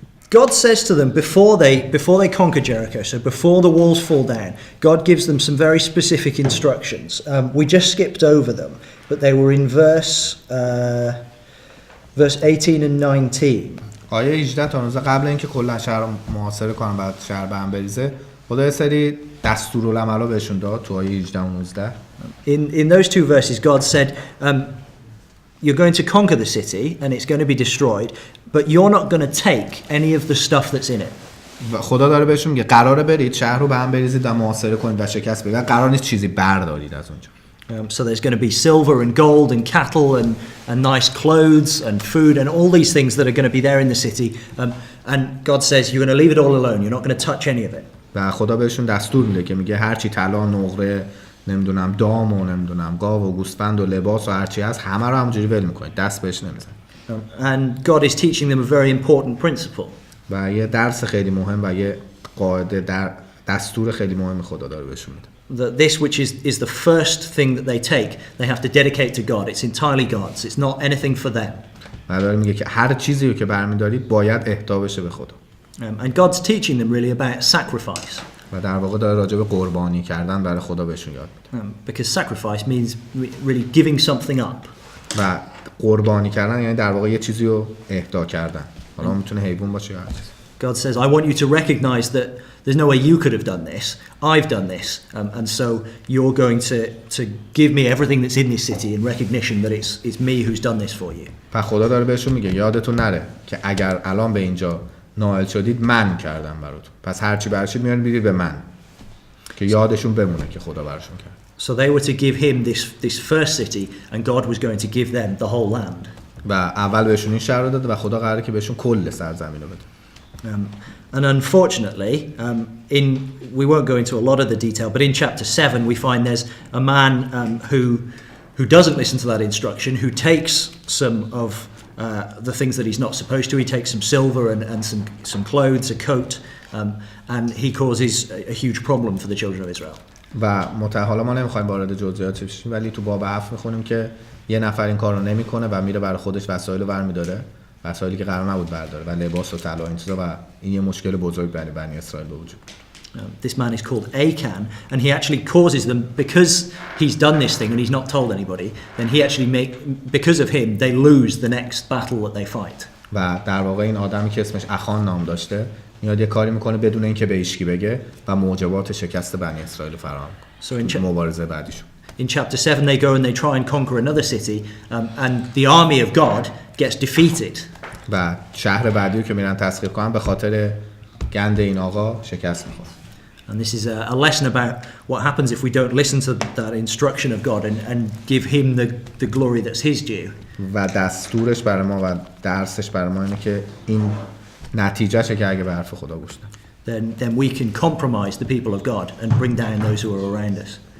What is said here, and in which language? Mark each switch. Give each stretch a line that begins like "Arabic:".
English: God says to them before they conquer Jericho, so before the walls fall down, God gives them some very specific instructions. We just skipped over them, but they were in verse 18 and 19.
Persian: آیه 18 تا 19 قبل اینکه کلا شهر محاصره کنن بعد شهر به هم بریزه، خدا یه سری دستورالعملا بهشون داد تو آیه 18 و 19.
English: In those two verses God said you're going to conquer the city and it's going to be destroyed, but you're not going to take any of the stuff that's in it.
Persian: خدا داره بهشون میگه قراره برید شهر رو به هم بریزید و محاصره کنید و شکست بدید. قرار نیست چیزی بردارید از اونجا.
English: So there's going to be silver and gold and cattle and nice clothes and food and all these things that are going to be there in the city. And God says you're going to leave it all alone. You're not going to touch any of it.
Persian: و خدا بهشون دستور میده که میگه هر چی طلا، نقره، نمیدونم دام و نمیدونم گاو و گوسفند و لباس و هر چی هست همه رو همونجوری ول میکنید، دست بهش نمیزنید.
English: And God is teaching them a very important principle.
Persian: و یه درس خیلی مهم و یه قاعده دستور خیلی مهم خدا داره بهشون میده.
English: That this which is the first thing that they take, they have to dedicate to God. It's entirely God's. It's not anything for them.
Persian: و داره میگه که هر چیزی رو که برمی‌دارید باید اهدا بشه به خدا.
English: And God's teaching them really about sacrifice.
Persian: و در واقع داره راجع به قربانی کردن برای خدا بهشون یاد میده.
English: Because sacrifice means really giving something up.
Persian: و قربانی کردن یعنی در واقع یه چیزی رو اهدا کردن. حالا میتونه حیوان باشه یا هر چیز.
English: God says, I want you to recognize that there's no way you could have done this. I've done this. And so you're going to give me everything that's in this city in recognition that it's me who's done this for you.
Persian: و خدا داره بهشون میگه یادتون نره که اگر الان به اینجا نائل شدید من کردم براتون. پس هر چی برشید میارید میدید به من. که یادشون بمونه که خدا براشون کرد.
English: So they were to give him this first city and God was going to give them the whole land.
Persian: و اول بهشون این شهر رو داد و خدا قراره که بهشون کل سرزمین رو بده.
English: And unfortunately, we won't go into a lot of the detail, but in chapter 7 we find there's a man who doesn't listen to that instruction, who takes some of the things that he's not supposed to. He takes some silver and some clothes, a coat, and he causes a huge problem for the children of Israel.
Persian: و حالا ما نمیخوایم وارد جزئیات بشیم ولی تو باب 7 میخونیم که یه نفر این کارو نمیکنه و میره برای خودش وسایل رو برمی‌داره، وسایلی که قرار نبود برداره و لباس و طلا این چیزا، و این یه مشکل بزرگ برای بنی اسرائیل به وجود.
English: This man is called Achan, and he actually causes them, because he's done this thing and he's not told anybody, then he actually because of him they lose the next battle that they fight.
Persian: و در واقع این آدمی که اسمش اخان نام داشته میاد یه کاری میکنه بدون اینکه به هیچکی بگه و موجبات شکست بنی اسرائیل فراهم میکنه. مبارزه بعدیشون.
English: In chapter 7 they go and they try and conquer another city, and the army of God gets defeated.
Persian: و شهر بعدی رو که میرن تسخیر کنن به خاطر گند این آقا شکست میخوره.
English: And this is a lesson about what happens if we don't listen to that instruction of God and give him the glory that's his due.
Persian: و دستورش برای ما و درسش برای ما اینه که این نتیجهشه که اگه به حرف خدا گوش ندیم.
English: Then we can compromise the people of God and bring down those who are around us.